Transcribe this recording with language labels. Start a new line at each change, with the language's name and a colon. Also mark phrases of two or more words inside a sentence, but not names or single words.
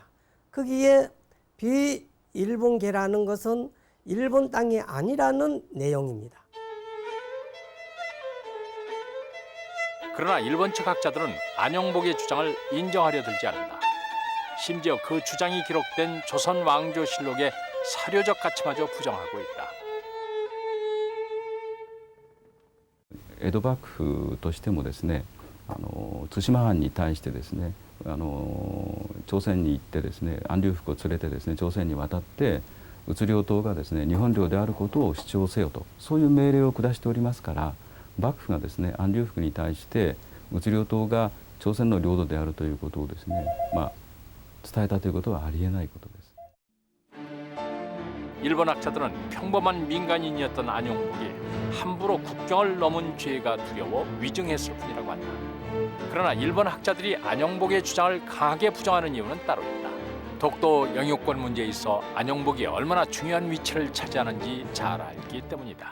Korean: 거기에 비일본계라는 것은 일본 땅이 아니라는 내용입니다. 그러나 일본 측 학자들은 안용복의 주장을 인정하려 들지 않는다. 심지어 그 주장이 기록된 조선 왕조실록의 사료적 가치마저 부정하고 있다.
Japanese: 江戸幕府としてもですね、対馬藩に対してですね、朝鮮に行ってですね、安隆福を連れてですね、朝鮮に渡って宇領島がですね、日本領であることを主張せよと、そういう命令を下しておりますから、幕府がですね、安隆福に対して宇領島が朝鮮の領土であるということをですね、伝えたということはありえないことです。
Korean: 일본 학자들은 평범한 민간인이었던 안용복이 함부로 국경을 넘은 죄가 두려워 위증했을 뿐이라고 한다. 그러나 일본 학자들이 안용복의 주장을 강하게 부정하는 이유는 따로 있다. 독도 영유권 문제에 있어 안용복이 얼마나 중요한 위치를 차지하는지 잘 알기 때문이다.